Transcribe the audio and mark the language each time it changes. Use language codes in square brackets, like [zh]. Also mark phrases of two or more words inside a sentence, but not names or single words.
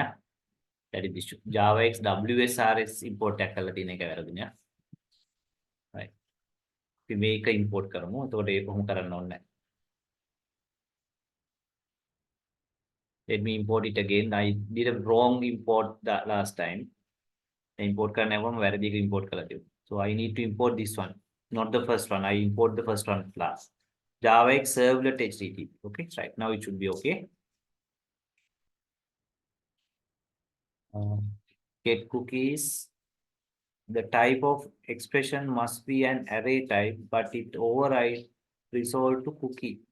[en] That is the issue. Java X WSRS import [si] එකක් කරලා තියෙන එක වැරදිනේ. Right. අපි මේක import කරමු. එතකොට ඒක කොහොම කරන්න ඕනේ නැහැ. [en] Let me import it again. I did a wrong import the last time. [si] Import කරනවම වැරදි එක import කරලා තියුවා. [en] So I need to import this one, not the first one. I import the first one last. Java X servlet HTTP. Okay, right now it should be okay. Get cookies. The type of expression must be an array type, but it override resolve to cookie.